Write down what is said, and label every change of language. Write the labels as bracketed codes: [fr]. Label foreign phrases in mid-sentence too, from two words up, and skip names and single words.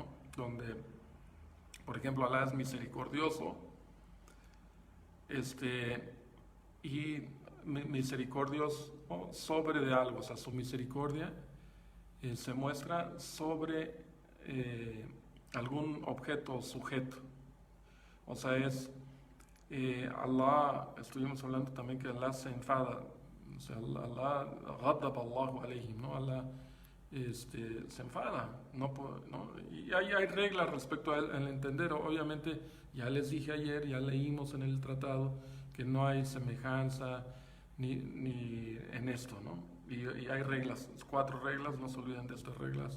[es] Donde, por ejemplo, Allah es misericordioso, y misericordioso sobre de algo, o sea, su misericordia se muestra sobre algún objeto o sujeto. O sea, Allah, estuvimos hablando también que Allah se enfada, o sea, [ar] الله، غضب الله عليهم, ¿no? [es] Allah se enfada, ¿no? Y hay reglas respecto al entender, obviamente, ya les dije ayer, ya leímos en el tratado que no hay semejanza ni en esto, ¿no? Y hay reglas, 4 reglas, no se olviden de estas reglas.